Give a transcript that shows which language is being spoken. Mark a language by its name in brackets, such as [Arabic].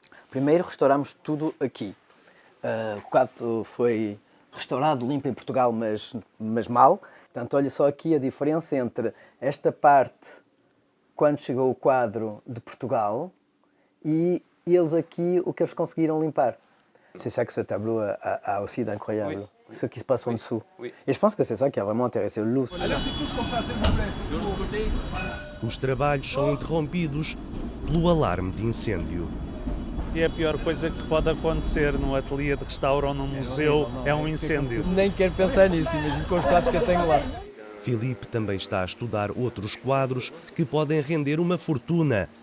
[Portuguese] Primeiro restauramos tudo aqui. O quadro foi restaurado, limpo em Portugal, mas mal. Portanto, olha só aqui a diferença entre esta parte, quando chegou o quadro de Portugal, e eles aqui, o que eles conseguiram limpar. [French] C'est ça que ce tableau a aussi d'incroyable. Oui. Ce qui se passe en dessous. Oui. Et je pense que c'est ça qui a vraiment intéressé le Louvre. [Portuguese] Os trabalhos são interrompidos pelo alarme de incêndio. E a pior coisa que pode acontecer no ateliê de restauro ou num museu é um incêndio. Nem quero pensar nisso, imagino com os quadros que eu tenho lá. Filipe também está a estudar outros quadros que podem render uma fortuna.